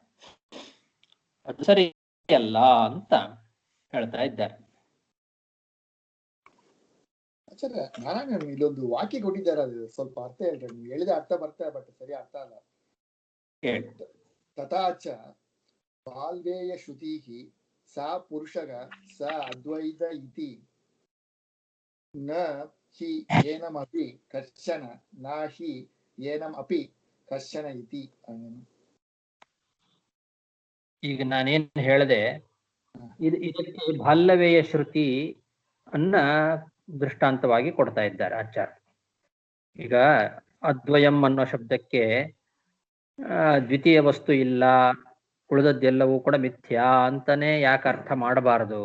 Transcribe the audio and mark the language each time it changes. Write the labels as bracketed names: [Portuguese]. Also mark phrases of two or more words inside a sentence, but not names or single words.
[Kannada] ಅದು ಸರಿ ಅಲ್ಲ ಅಂತ ಹೇಳ್ತಾ ಇದ್ದಾರೆ. ಆಚಾರ್ಯ ನಾರಾಯಣ ಇಲ್ಲೊಂದು ವಾಕ್ಯ ಕೊಟ್ಟಿದ್ದಾರೆ, ಅದು ಸ್ವಲ್ಪ ಅರ್ಥ ಹೇಳ್ರಿ. ನೀವು ಹೇಳಿದ ಅರ್ಥ ಬರ್ತದೆ, ಬಟ್ ಸರಿ ಅರ್ಥ ಅಲ್ಲ. [Sanskrit] ತಥಾಚ ಬಾಲ್ವೇಯ ಶ್ರುತಿ ಸಾ ಪುರುಷಗ ಸ ಅದ್ವೈತ ಇತಿ ನ ಹಿ ಏನಮಪಿ ಕಶ್ಚನ ನ ಹಿ ಏನಂ ಅಪಿ ಕಶ್ಚನ ಇತಿ. [Kannada] ಈಗ ನಾನೇನ್ ಹೇಳಿದೆ, ಇದಕ್ಕೆ ಬಾಲ್ಯವೇಯ ಶ್ರುತಿ ಅನ್ನ ದೃಷ್ಟಾಂತವಾಗಿ ಕೊಡ್ತಾ ಇದ್ದಾರೆ ಆಚಾರ್ಯ. ಈಗ ಅದ್ವಯಂ ಅನ್ನೋ ಶಬ್ದಕ್ಕೆ ದ್ವಿತೀಯ ವಸ್ತು ಇಲ್ಲ, ಉಳಿದದ್ದೆಲ್ಲವೂ ಕೂಡ ಮಿಥ್ಯಾ ಅಂತಾನೆ ಯಾಕೆ ಅರ್ಥ ಮಾಡಬಾರದು?